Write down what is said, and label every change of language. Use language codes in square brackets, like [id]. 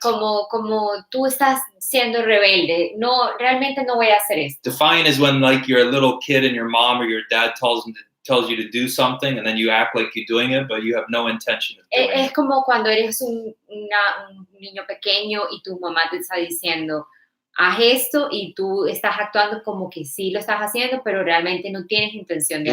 [es] como tú estás siendo rebelde. No, realmente no voy a hacer esto. [en] Defiant is when like you're a little kid and your mom or your dad tells you to do something and then you act like you're doing it, but you have no intention of doing [es] Es [en] it. [es] como cuando eres un niño pequeño y tu mamá te está diciendo, haz esto, y tú estás actuando como que sí lo estás haciendo, pero realmente no tienes intención de